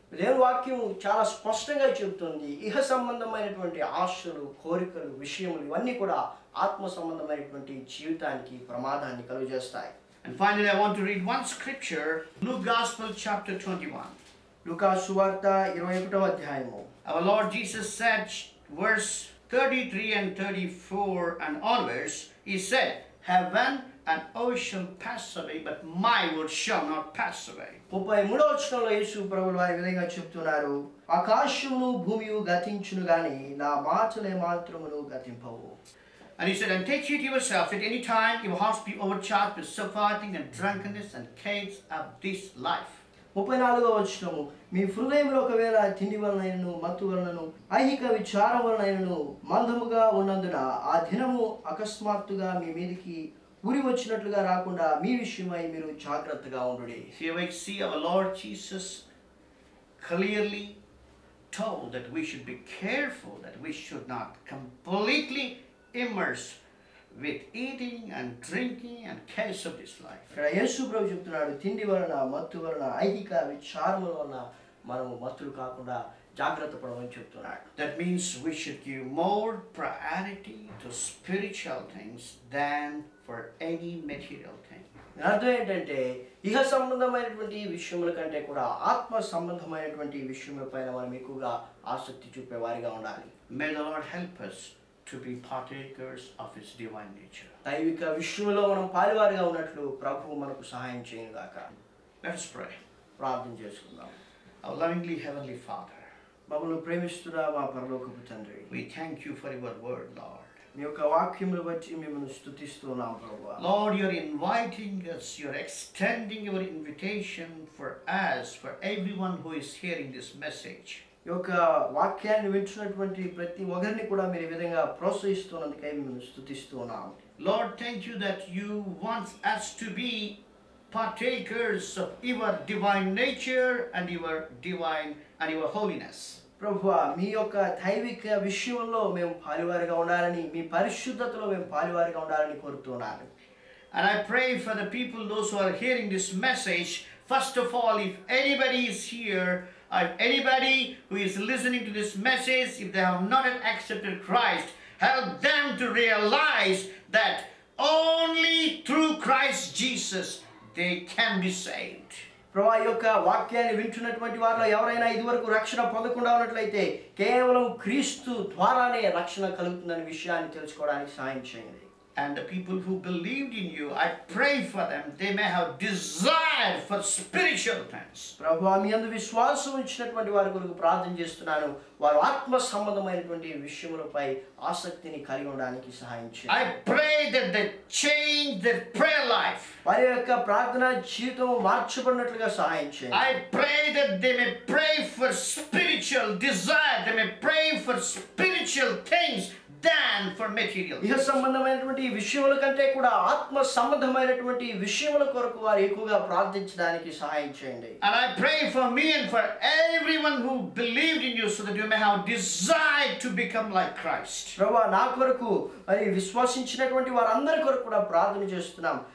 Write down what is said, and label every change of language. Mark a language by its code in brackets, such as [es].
[te] దేవుని వాక్యం చాలా స్పష్టంగా చెబుతుంది, ఇహ సంబంధమైనటువంటి ఆశలు, కోరికలు, విషయములు ఇవన్నీ కూడా ఆత్మ సంబంధమైనటువంటి జీవితానికి ప్రమాదాన్ని కలుగజేస్తాయి. [en] And finally, I want to read one scripture, Luke Gospel chapter 21. [te] లూకా సువార్త 21వ అధ్యాయము. [en] Our Lord Jesus said, verse 33 and 34 and onwards, He said, Heaven and earth shall pass away, but my word shall not pass away. [te] 33వ వచనంలో యేసు ప్రభువు వారి విధంగా చెప్తున్నారు, ఆకాశమును భూమియు గతించును గాని నా మాటలే మాత్రమును గతింపవు. [en] And He said, and take heed to yourself at any time your hearts be overcharged with surfeiting and drunkenness and cares of this life. [te] 34వ వచనము, మీ హృదయంలో ఒకవేళ తిండి వలనైనను మత్తు వలనను ఐహిక విచారం వలనైనను మందముగా ఉన్నందున ఆ దినము అకస్మాత్తుగా మీ మీదికి ఉరి వచ్చినట్లుగా రాకుండా మీ విషయమై మీరు జాగ్రత్తగా ఉండుడి. [en] Here we see our Lord Jesus clearly told that we should be careful, that we should not completely immerse with eating and drinking and cares of this life. [te] ఇక్కడ యేసు ప్రభు చెప్తున్నాడు, తిండి వలన మత్తు వలన ఐహిక విచారముల వలన మనం మత్తులు కాకుండా జాగ్రత్త పడమని చెప్తున్నాడు. [en] That means we should give more priority to spiritual things than for any material thing. [te] అర్థం ఏంటంటే ఇహ సంబంధమైనటువంటి విషయముల కంటే కూడా ఆత్మ సంబంధమైనటువంటి విషయముల పైన మనం ఎక్కువగా ఆసక్తి చూపేవారిగా ఉండాలి. [en] May the Lord help us to be partakers of His divine nature. [te] దైవిక విషయంలో మనం పాలువారిగా ఉన్నట్లు ప్రభువు మనకు సహాయం చేయను గాక. [en] Let us pray. [te] ప్రార్థన చేసుకుందాం. [en] Our lovingly heavenly Father, [te] మమ్మల్ని ప్రేమిస్తున్న మా పరలోకపు తండ్రి, [en] we thank you for your word, Lord. [te] మీ యొక్క వాక్యమును బట్టి మిమ్మల్ని స్తుతిస్తున్నాం ప్రభువా. [en] Lord, you're inviting us, you're extending your invitation for us, for everyone who is hearing this message. [te] ఈ యొక్క వాక్యాన్ని వింటున్నటువంటి ప్రతి ఒక్కరిని కూడా మీరు ఈ విధంగా ప్రోత్సహిస్తున్నందుకై మిమ్మల్ని స్తుతిస్తున్నాం. [en] Lord, thank you that you want us to be partakers of your divine nature and your holiness. [te] ప్రభువా, మీ యొక్క దైవిక విషయంలో మేము పాలువారిగా ఉండాలని, మీ పరిశుద్ధతలో మేము పాలువారిగా ఉండాలని కోరుతున్నాను. [en] And I pray for the people, those who are hearing this message. First of all, if anybody is here, if anybody who is listening to this message, if they have not yet accepted Christ, help them to realize that only through Christ Jesus they can be saved. [te] ప్రభా, ఈ యొక్క వాక్యాన్ని వింటున్నటువంటి వారిలో ఎవరైనా ఇదివరకు రక్షణ పొందకుండా ఉన్నట్లయితే కేవలం క్రీస్తు ద్వారానే రక్షణ కలుగుతుందనే విషయాన్ని తెలుసుకోవడానికి సహాయం చేయండి. [en] And the people who believed in you, I pray for them, they may have desire for spiritual things. [te] ప్రభువా, మీ యందు విశ్వాసం ఉంచినటువంటి వారి కొరకు ప్రార్థన చేస్తున్నాను. వారు ఆత్మ సంబంధమైనటువంటి విషయములపై ఆసక్తిని కలిగి ఉండడానికి సహాయం చేయండి. [en] I pray that they change their prayer life. [te] వారి యొక్క ప్రార్థన జీవితం మార్చబడినట్లుగా సహాయం చేయండి. [en] I pray that they may pray for spiritual desire, they may pray for spiritual things than for material. [te] ఇహ సంబంధమైనటువంటి విషయముల కంటే కూడా ఆత్మ సంబంధమైనటువంటి విషయముల కొరకు వారు ఎక్కువగా ప్రార్థించడానికి సహాయం చేయండి. [en] And I pray for me and for everyone who believed in you so that you may have desire to become like Christ. [te] ప్రభువా, నా కొరకు మరి విశ్వసించినటువంటి వారందరి కొరకు కూడా ప్రార్థన చేస్తున్నాం.